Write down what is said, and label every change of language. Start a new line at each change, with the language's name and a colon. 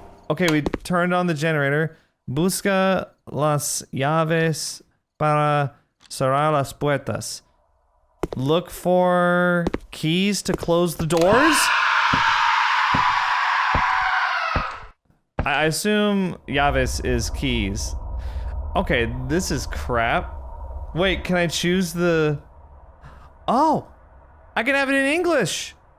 English: Okay, we turned on the generator.
Spanish: Busca las llaves para cerrar las puertas.
English: Look for keys to close the doors? I assume llaves is keys. Okay, this is crap. Wait, can I choose the... Oh! I can have it in English!